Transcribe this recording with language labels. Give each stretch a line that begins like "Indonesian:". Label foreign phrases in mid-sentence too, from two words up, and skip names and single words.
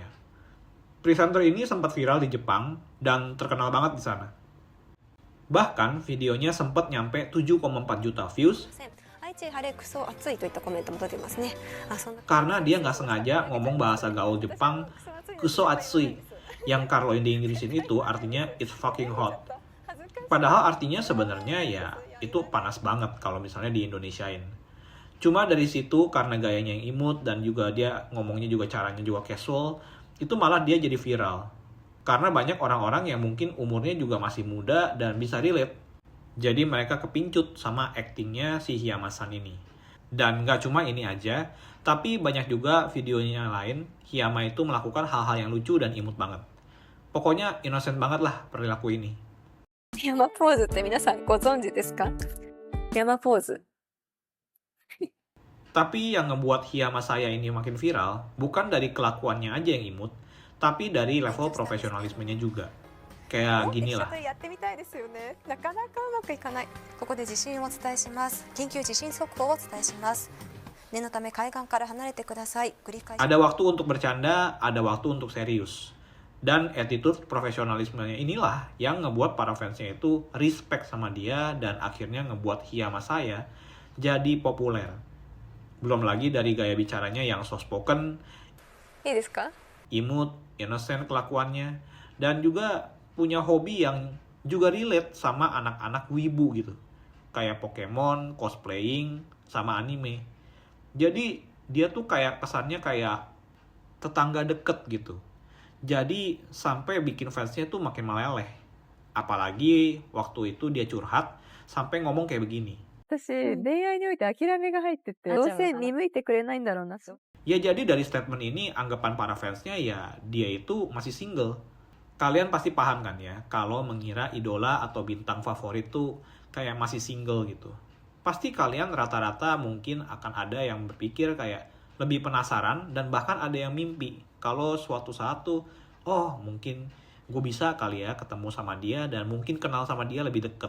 Indonesian: Presenter ini sempat viral di Jepang dan terkenal banget di sana. Bahkan videonya sempat nyampe 7,4 juta views karena dia nggak sengaja ngomong bahasa gaul Jepang
Japanese: くそ暑い,
Indonesian: yang kalau di Inggrisin itu artinya
English: it's fucking hot.
Indonesian: Padahal artinya sebenarnya ya itu panas banget kalau misalnya di Indonesiain. Cuma dari situ karena gayanya yang imut dan juga dia ngomongnya juga caranya juga casual, itu malah dia jadi viral. Karena banyak orang-orang yang mungkin umurnya juga masih muda dan bisa relate. Jadi mereka kepincut sama aktingnya si Hiyama-san ini. Dan nggak cuma ini aja, tapi banyak juga videonya lain, Hiyama itu melakukan hal-hal yang lucu dan imut banget. Pokoknya innocent banget lah perilaku ini.
Japanese: 山ポーズって皆さんご存知ですか？山ポーズ。
Indonesian: Tapi yang ngebuat Hiyama Saya ini makin viral, bukan dari kelakuannya aja yang imut, tapi dari level profesionalismenya juga. Kayak gini lah.
Japanese: やってみたいですよね。なかなかうまくいかない。ここで地震をお伝えします。緊急地震速報をお伝えします。念のため海岸から離れてください。繰り返し。
Indonesian: Ada waktu untuk bercanda, ada waktu untuk serius. Dan attitude profesionalismenya inilah yang ngebuat para fansnya itu respect sama dia dan akhirnya ngebuat Hiyama Saya jadi populer. Belum lagi dari gaya bicaranya yang
English: soft spoken,
Japanese: いいですか？
Indonesian: imut, innocent kelakuannya, dan juga punya hobi yang juga relate sama anak-anak wibu gitu. Kayak Pokemon, cosplaying, sama anime. Jadi dia tuh kayak kesannya kayak tetangga deket gitu. Jadi sampai bikin fansnya tuh makin meleleh. Apalagi waktu itu dia curhat sampai ngomong kayak begini.
Japanese: 私、うん恋愛において諦めが入ってて、どうせ見向いてくれないんだろうなと。
Indonesian: Ya jadi dari statement ini anggapan para fansnya ya dia itu masih single. Kalian pasti paham kan ya kalau mengira idola atau bintang favorit tuh kayak masih single gitu. Pasti kalian rata-rata mungkin akan ada yang berpikir kayak lebih penasaran dan bahkan ada yang mimpi kalau suatu saat tuh oh mungkin gue bisa kali ya ketemu sama dia dan mungkin kenal sama dia lebih deket.